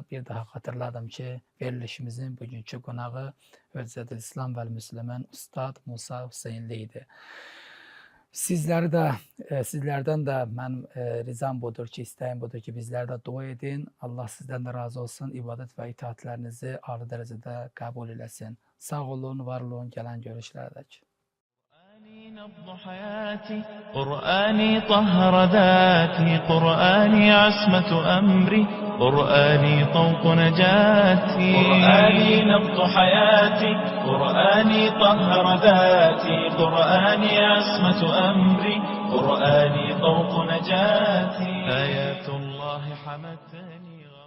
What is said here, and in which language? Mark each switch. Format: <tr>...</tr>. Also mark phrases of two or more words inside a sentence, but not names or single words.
<az>Bir daha xatırladım ki, verilişimizin bugünkü qonağı Hüccətül İslam və Müslimin Ustad Musa Hüseynli idi. Sizlərdən də mənim ricam budur ki, istəyim budur ki, bizlər də dua edin. Allah sizdən də razı olsun. İbadət və itaətlərinizi ali dərəcədə qəbul eləsin. Sağ olun, var olun, gələn görüşlərdək.</az> <ar>نبض حياتي قرآني طهر ذاتي قرآني عصمة أمري قرآني طوق نجاتي قرآني نبض حياتي قرآني طهر ذاتي قرآني عصمة أمري قرآني طوق نجاتي آيات الله حمتني</ar>